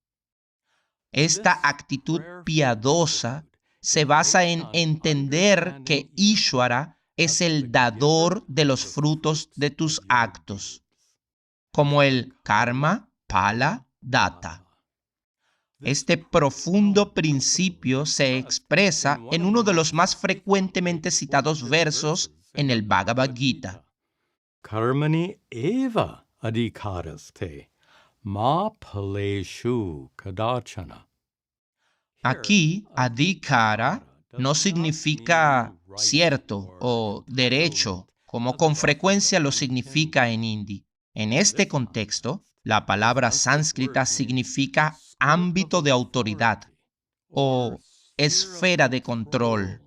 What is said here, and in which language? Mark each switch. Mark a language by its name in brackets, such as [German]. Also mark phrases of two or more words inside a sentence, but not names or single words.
[Spanish] Esta actitud piadosa se basa en entender que Ishvara es el dador de los frutos de tus actos, como el [Sanskrit] कर्म, फल, दाता. [Spanish] Este profundo principio se expresa en uno de los más frecuentemente citados versos en el Bhagavad Gita. [Sanskrit] कर्मणि एव अधिकारस्ते मा फलेषु कदाचन. [Spanish] Aquí, adhikara no significa cierto o derecho, como con frecuencia lo significa en hindi. En este contexto, la palabra sánscrita significa ámbito de autoridad o esfera de control.